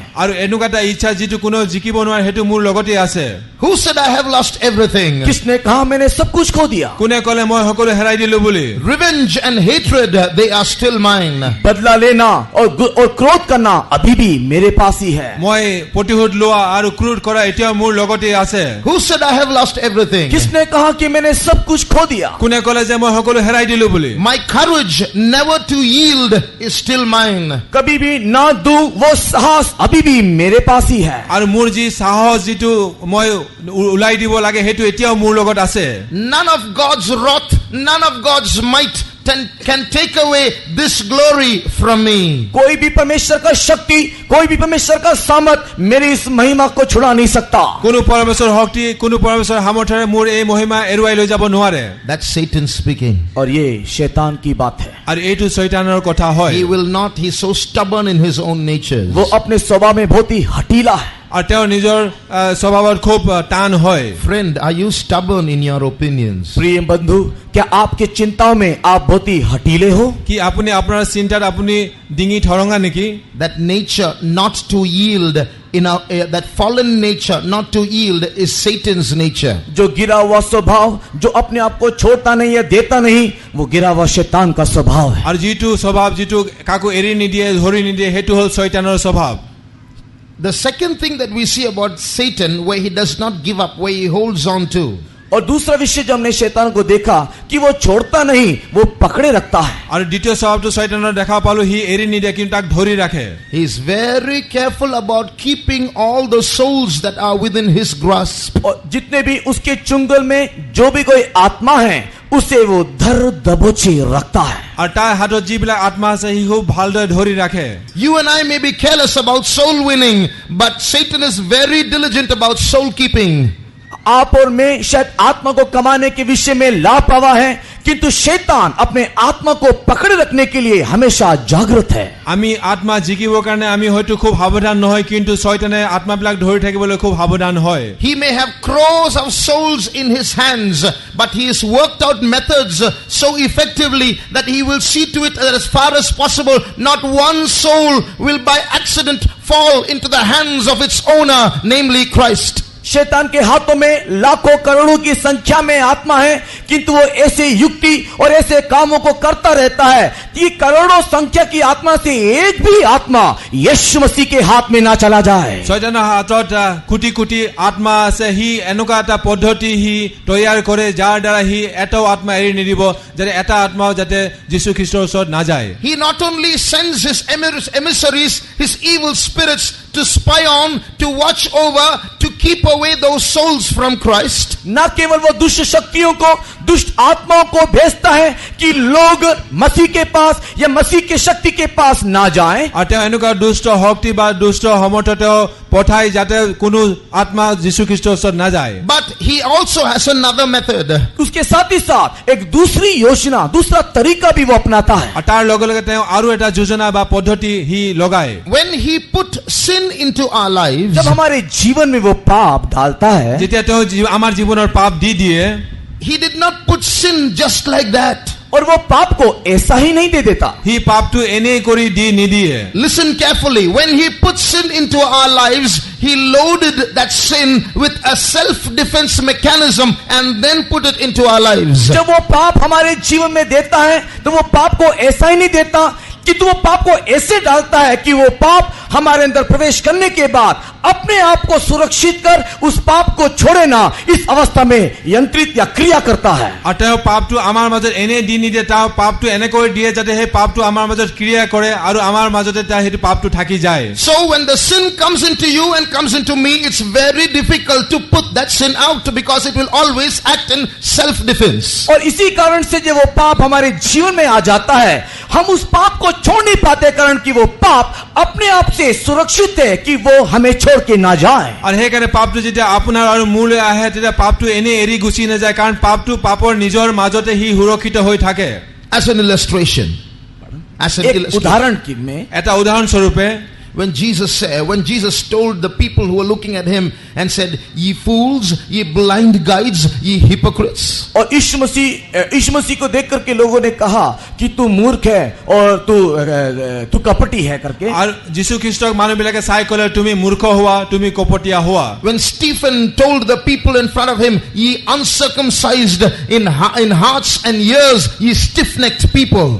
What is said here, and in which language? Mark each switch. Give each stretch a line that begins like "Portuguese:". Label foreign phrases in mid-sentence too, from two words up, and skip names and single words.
Assamese: আৰু এনেকুৱা এটা ইচ্ছা যিটো কোনো জিকিব নোৱাৰে হেতু মোৰ লগতে আছে।
English: Who said I have lost everything?
Hindi: किसने कहा मैंने सब कुछ खो दिया?
Assamese: কোনে ক'লে মই সকলো হেৰাই দিলো বুলি?
English: Revenge and hatred, they are still mine.
Hindi: बदला लेना और क्रोध करना अभी भी मेरे पास ही है।
Assamese: মই প্ৰতিশোধ লোৱা আৰু ক্ৰোধ কৰা এতিয়াও মোৰ লগতে আছে।
English: Who said I have lost everything?
Hindi: किसने कहा कि मैंने सब कुछ खो दिया?
Assamese: কোনে ক'লে যে মই সকলো হেৰাই দিলো বুলি?
English: My courage never to yield is still mine.
Hindi: कभी भी ना दूं वो साहस अभी भी मेरे पास ही है।
Assamese: আৰু মোৰ যি সাহস যিটো মই উলাই দিব লাগে হেতু এতিয়াও মোৰ লগত আছে।
English: None of God's wrath, none of God's might can take away this glory from me.
Hindi: कोई भी परमेश्वर का शक्ति, कोई भी परमेश्वर का सामर्थ मेरी इस महिमा को छुड़ा नहीं सकता।
Assamese: কোনো পৰমেশ্বৰ শক্তি, কোনো পৰমেশ্বৰ সামৰ্থৰে মোৰ এই মহিমা এৰুৱাই লৈ যাব নোৱাৰে।
English: That's Satan speaking.
Hindi: और ये शैतान की बात है।
Assamese: আৰু এইটো শয়তানৰ কথা হয়।
English: He will not, he's so stubborn in his own nature.
Hindi: वो अपने स्वभाव में बहुत ही हठीला है।
Assamese: আৰু তেওঁ নিজৰ স্বভাৱত খুব টান হয়।
English: Friend, are you stubborn in your opinions?
Hindi: प्रिय बंधु, क्या आपके चिंताओं में आप बहुत ही हठीले हो?
Assamese: কি আপুনি আপোনাৰ চিন্তাত আপুনি ডিঙি ঠৰঙা নেকি?
English: That nature not to yield, that fallen nature not to yield is Satan's nature.
Hindi: जो गिरा हुआ स्वभाव, जो अपने आप को छोड़ता नहीं है, देता नहीं, वो गिरा हुआ शैतान का स्वभाव है।
Assamese: আৰু যিটো স্বভাৱ যিটো কাকো এৰি নিদিয়ে, ধৰি নিদিয়ে হেতু হ'ল শয়তানৰ স্বভাৱ।
English: The second thing that we see about Satan, where he does not give up, where he holds on to.
Hindi: और दूसरा विषय जो हमने शैतान को देखा कि वो छोड़ता नहीं, वो पकड़े रखता है।
Assamese: আৰু দ্বিতীয় স্বভাৱটো শয়তানৰ দেখা পালো, সি এৰি নিদিয়ে কিন্তু তাক ধৰি ৰাখে।
English: He is very careful about keeping all the souls that are within his grasp.
Hindi: और जितने भी उसके चुंगल में जो भी कोई आत्मा है उसे वो धर दबोचे रखता है।
Assamese: আৰু তাৰ হাতত যিবিলাক আত্মা আছে সি খুব ভালদৰে ধৰি ৰাখে।
English: You and I may be careless about soul winning, but Satan is very diligent about soul keeping.
Hindi: आप और मैं शायद आत्मा को कमाने के विषय में लापरवाह है, किंतु शैतान अपने आत्मा को पकड़े रखने के लिए हमेशा जागृत है।
Assamese: আমি আত্মা জিকিবৰ কাৰণে আমি হয়তো খুব সাৱধান নহয় কিন্তু শয়তানে আত্মাবিলাক ধৰি থাকিবলৈ খুব সাৱধান হয়।
English: He may have crores of souls in his hands, but he has worked out methods so effectively that he will see to it that as far as possible not one soul will by accident fall into the hands of its owner, namely Christ.
Hindi: शैतान के हाथों में लाखों करोड़ों की संख्या में आत्मा है, किंतु वो ऐसे युक्ति और ऐसे कामों को करता रहता है कि करोड़ों संख्या की आत्मा से एक भी आत्मा यीशु मसीह के हाथ में ना चला जाए।
Assamese: শয়তানৰ হাতত কোটি কোটি আত্মা আছে, সি এনেকুৱা এটা পদ্ধতি সি তৈয়াৰ কৰে যাৰ দ্বাৰা সি এটাও আত্মা এৰি নিদিব, যাতে এটা আত্মাও যাতে যীশু খ্ৰীষ্টৰ ওচৰত না যায়।
English: He not only sends his emissaries, his evil spirits, to to spy on, to watch over, to keep away those souls from Christ.
Hindi: न केवल वो दुष्ट शक्तियों को, दुष्ट आत्माओं को भेजता है कि लोग मसीह के पास या मसीह के शक्ति के पास ना जाएं,
Assamese: আৰু তেওঁ এনেকুৱা দুষ্ট শক্তি বা দুষ্ট সমৰ্থ তেওঁ পঠাই যাতে কোনো আত্মা যীশু খ্ৰীষ্টৰ ওচৰত নাযায়।
English: But he also has another method.
Hindi: उसके साथ ही साथ एक दूसरी योजना, दूसरा तरीका भी वो अपनाता है।
Assamese: আৰু তাৰ লগে লগে তেওঁ আৰু এটা যোজনা বা পদ্ধতি সি লগায়।
English: When he put sin into our lives,
Hindi: जब हमारे जीवन में वो पाप डालता है,
Assamese: যেতিয়া তেওঁ আমাৰ জীৱনৰ পাপ দি দিয়ে,
English: he did not put sin just like that.
Hindi: और वो पाप को ऐसा ही नहीं दे देता।
Assamese: সি পাপটো এনেই কৰি দি নিদিয়ে।
English: Listen carefully. When he put sin into our lives, he loaded that sin with a self-defense mechanism and then put it into our lives.
Hindi: जब वो पाप हमारे जीवन में देता है तो वो पाप को ऐसा ही नहीं देता कि वो पाप को ऐसे डालता है कि वो पाप हमारे अंदर प्रवेश करने के बाद अपने आप को सुरक्षित कर उस पाप को छोड़े ना, इस अवस्था में यंत्रित या क्रिया करता है।
Assamese: আৰু তেওঁ পাপটো আমাৰ মাজত এনেই দি নিদিয়ে, তেওঁ পাপটো এনেকৈ দিয়ে যাতে সেই পাপটো আমাৰ মাজত ক্ৰিয়া কৰে আৰু আমাৰ মাজতে সেইটো পাপটো থাকি যায়।
English: So when the sin comes into you and comes into me, it's very difficult to put that sin out because it will always act in self-defense.
Hindi: और इसी कारण से जब वो पाप हमारे जीवन में आ जाता है, हम उस पाप को छोड़ नहीं पाते, कारण कि वो पाप अपने आप से सुरक्षित है कि वो हमें छोड़ के ना जाए।
Assamese: আৰু সেইকাৰণে পাপটো যেতিয়া আপোনাৰ আৰু মোলৈ আহে তেতিয়া পাপটো এনেই এৰি গুচি নাযায়, কাৰণ পাপটো পাপৰ নিজৰ মাজতে সি সুৰক্ষিত হৈ থাকে।
English: As an illustration,
Hindi: एक उदाहरण की में
Assamese: এটা উদাহৰণ স্বৰূপে
English: when Jesus told the people who were looking at him and said, "Ye fools, ye blind guides, ye hypocrites."
Hindi: और यीशु मसीह को देख करके लोगों ने कहा कि तू मूर्ख है और तू कपटी है करके।
Assamese: আৰু যীশু খ্ৰীষ্টক মানুহবিলাকে চাই ক'লে তুমি মূৰ্খ হোৱা, তুমি কপটীয়া হোৱা।
English: When Stephen told the people in front of him, "Ye uncircumcised in hearts and ears, ye stiff-necked people."